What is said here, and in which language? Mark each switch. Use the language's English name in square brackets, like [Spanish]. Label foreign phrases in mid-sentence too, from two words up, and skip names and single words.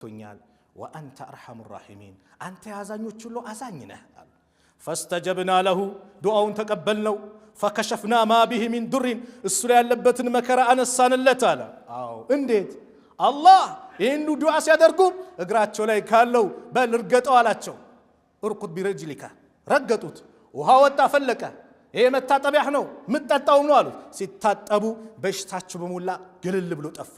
[Amharic] ቶኛል [Arabic] وأنت أرحم الراحمين [Amharic] አንተ ያዛኞች ሁሉ አዛኝ ነህ [Arabic] فاستجبنا له [Amharic] ዱዓውን ተቀበልነው [Arabic] فكشفنا ما به من ضر [Amharic] እሱ ላይ ያለበትን መከራ አነሳንለት አለ አዎ እንዴት አላህ ይሄን ዱዓ ሲያደርጉ እግራቸው ላይ ካለው በል እርገጠው አላቸው [Arabic] اركض برجلك [Amharic] ረገጡት ውሃ ወጣ ፈለቀ ይሄ መታጠቢያህ ነው ምትጠጣው ነው አሉት ሲታጠቡ በሽታቸው በሙላ ግልል ብሎ ጠፋ